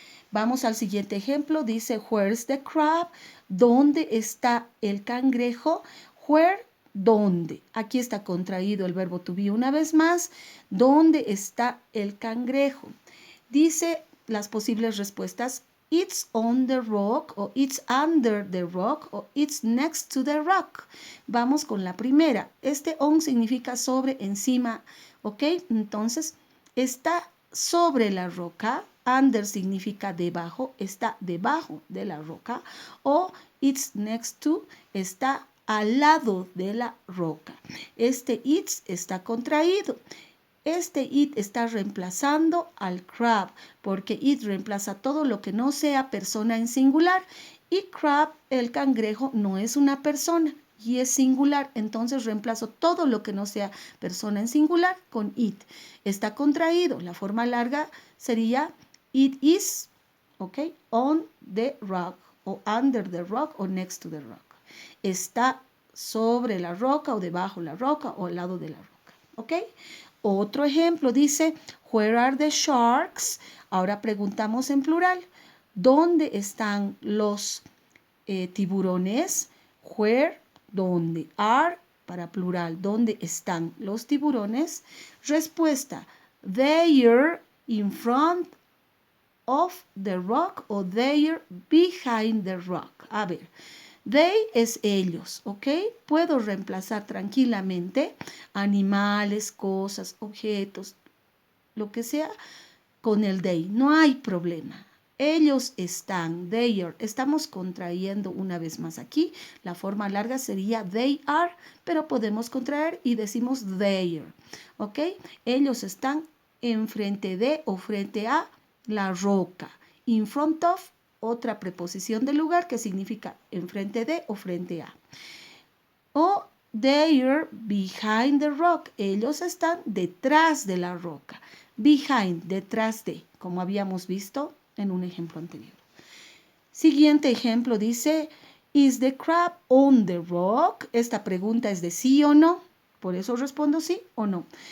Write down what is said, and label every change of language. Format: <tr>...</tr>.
<es>Vamos al siguiente ejemplo. Dice,</es> <en>where's the crab?</en> <es>¿Dónde está el cangrejo? Where, ¿dónde? Aquí está contraído el verbo to be una vez más. ¿Dónde está el cangrejo? Dice las posibles respuestas.</es> <en>It's on the rock, o it's under the rock, o it's next to the rock.</en> <es>Vamos con la primera. On significa sobre, encima, ¿ok? Entonces, está sobre la roca. Under significa debajo, está debajo de la roca. O</es> <en>it's next to,</en> <es>está al lado de la roca. It's está contraído. It está reemplazando al crab, porque it reemplaza todo lo que no sea persona en singular. Y crab, el cangrejo, no es una persona y es singular. Entonces reemplazo todo lo que no sea persona en singular con it. Está contraído. La forma larga sería it is, ¿ok?</es> <en>On the rock, o under the rock, o next to the rock.</en> <es>Está sobre la roca, o debajo de la roca, o al lado de la roca, ¿ok? Otro ejemplo dice,</es> <en>where are the sharks?</en> <es>Ahora preguntamos en plural, ¿dónde están los tiburones? Where, ¿dónde? Are, para plural, ¿dónde están los tiburones?</es> <en>Respuesta, they're in front of the rock o they're behind the rock.</en> <es>A ver, they es ellos, ¿ok? Puedo reemplazar tranquilamente animales, cosas, objetos, lo que sea, con el they. No hay problema. Ellos están, they are. Estamos contrayendo una vez más aquí. La forma larga sería they are, pero podemos contraer y decimos their, ¿ok? Ellos están enfrente de o frente a la roca. In front of, otra preposición de lugar que significa enfrente de o frente a.</es> <en>O they're behind the rock.</en> <es>Ellos están detrás de la roca. Behind, detrás de, como habíamos visto en un ejemplo anterior. Siguiente ejemplo dice,</es> <en>is the crab on the rock?</en> <es>Esta pregunta es de sí o no. Por eso respondo sí o no.</es>